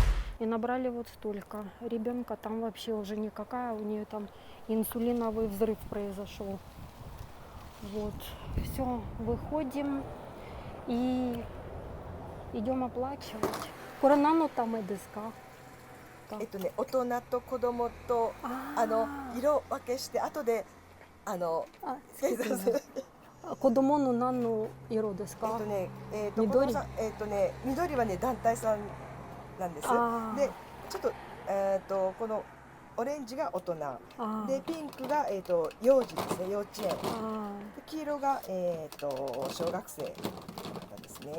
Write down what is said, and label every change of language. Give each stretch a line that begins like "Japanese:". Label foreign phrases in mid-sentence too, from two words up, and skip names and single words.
Russian: И набрали вот столько. Ребенка там вообще уже никакая. У нее там инсулиновый взрыв произошел. Вот. Все, выходим и идем оплачивать. Коронану там и деска.
Japanese: 大人と子供と色分けして後で子供の何の色ですか？緑？緑はね団体さんなんです。でちょっとこのオレンジが大人でピンクが幼児ですね、幼稚園。で黄色が小学生なんですね。